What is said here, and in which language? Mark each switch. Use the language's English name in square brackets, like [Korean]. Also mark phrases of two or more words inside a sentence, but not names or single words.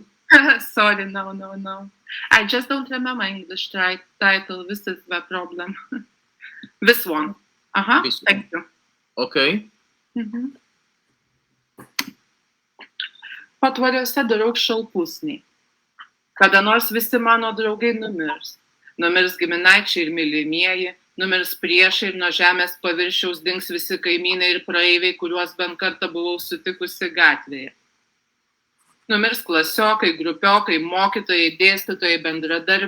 [English] Sorry, no. I just don't remember English title. This is the problem. This one. This Thank you. Okay. 𝗙𝗺𝗃. [Lithuanian] Kada nors visi mano draugai numirs. Numirs giminaičiai ir mylimieji, numirs priešai ir nuo žemės paviršiaus dings visi kaimynai ir praeiviai, kuriuos bent kartą buvau sutikusi gatvėje. Numirs klasiokai, grupiokai, mokytojai, dėstytojai, bendradarbiai.